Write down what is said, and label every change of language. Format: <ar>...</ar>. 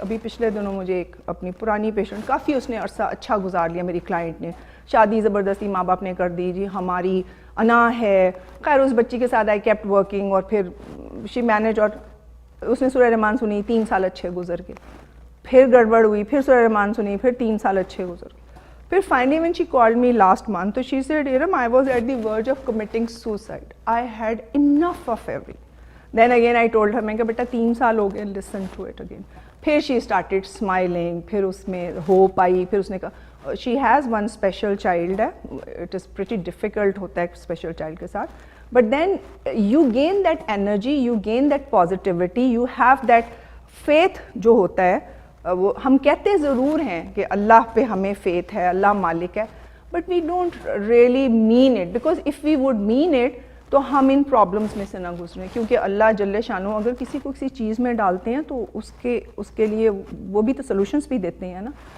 <ur>ابھی پچھلے دنوں مجھے ایک اپنی پرانی پیشنٹ، کافی اس نے عرصہ اچھا گزار لیا میری کلائنٹ نے، شادی زبردستی ماں باپ نے کر دی جی، ہماری انا ہے. خیر اس بچی کے ساتھ</ur> <en>I kept working</en> <ur>اور پھر شی مینیج، اور اس نے سورہ رحمان سنی، 3 سال اچھے گزر گئے. پھر گڑبڑ ہوئی، پھر سورہ رحمان سنی، پھر 3 سال اچھے گزر گئے.</ur> <en>پھر finally when she called me last month, تو she said, I was at the verge of committing suicide. I had enough of everything. Then again I told her,</en> <ur>میں کہا بیٹا 3 سال ہو گئے,</ur> <en>listen to it again.</en> <ur>پھر</ur> <en>she started smiling,</en> <ur>پھر اس میں hope آئی.</ur> <en>پھر اس نے کہا she has one special child ہے, it is pretty difficult ہوتا ہے</en> <ur>special child کے ساتھ,</ur> <en>but then you gain that energy, you gain that positivity, you have that faith جو ہوتا ہے.</en> <ur>وہ ہم کہتے ضرور ہیں کہ اللہ پہ ہمیں فیتھ ہے, اللہ مالک ہے,</ur> <en>but we don't really mean it,</en> <ur>because if we would mean it تو ہم ان پرابلمس میں سے نہ گزریں, کیونکہ اللہ جل شانہ اگر کسی کو کسی چیز میں ڈالتے ہیں تو اس کے لیے وہ بھی تو سلوشنس بھی دیتے ہیں نا.</ur>